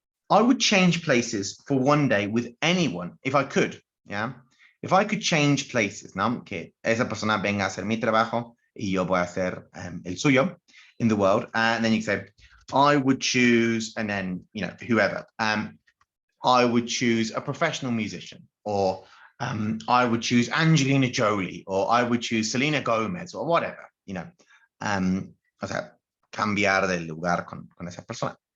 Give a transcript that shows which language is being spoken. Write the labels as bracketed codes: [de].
[en] I would change places for one day with anyone if I could. Yeah. If I could change places, ¿no? [es] Que esa persona venga a hacer mi trabajo y yo voy a hacer el suyo in the world. [en] And then you say, I would choose, and then, you know, whoever. I would choose a professional musician, or I would choose Angelina Jolie, or I would choose Selena Gomez, or whatever, you know. [es] O sea, cambiar de lugar con esa persona.